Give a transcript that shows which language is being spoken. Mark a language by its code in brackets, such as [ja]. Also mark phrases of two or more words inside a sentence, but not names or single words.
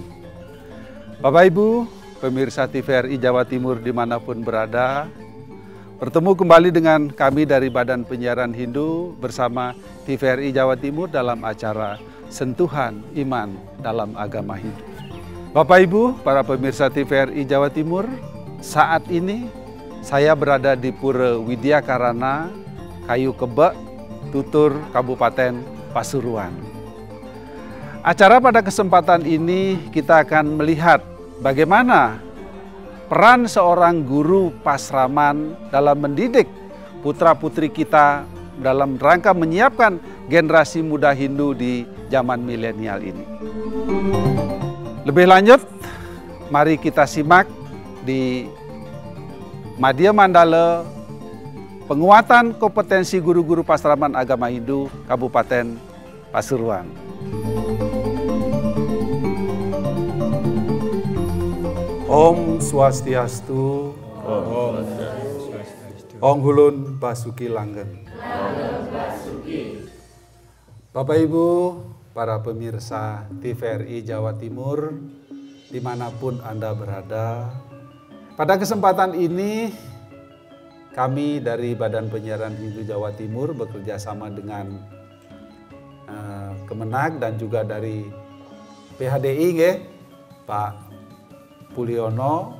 [id] Bapak Ibu, pemirsa TVRI Jawa Timur dimanapun berada, bertemu kembali dengan kami dari Badan Penyiaran Hindu bersama TVRI Jawa Timur dalam acara Sentuhan Iman dalam Agama Hindu. Bapak Ibu, para pemirsa TVRI Jawa Timur, saat ini saya berada di Pura Widya Karana, Kayu Kebek, Tutur, Kabupaten Pasuruan. Acara pada kesempatan ini kita akan melihat bagaimana peran seorang guru pasraman dalam mendidik putra-putri kita dalam rangka menyiapkan generasi muda Hindu di zaman milenial ini. Lebih lanjut, mari kita simak di Madya Mandala Penguatan Kompetensi Guru-Guru Pasraman Agama Hindu Kabupaten Pasuruan. [ban] Om Swastiastu, [jv] Om Hulun Basuki Langgeng. [id] Bapak Ibu, para pemirsa TVRI Jawa Timur, dimanapun Anda berada, pada kesempatan ini kami dari Badan Penyiaran Hindu Jawa Timur bekerja sama dengan Kemenag dan juga dari PHDI, Pak Puliono.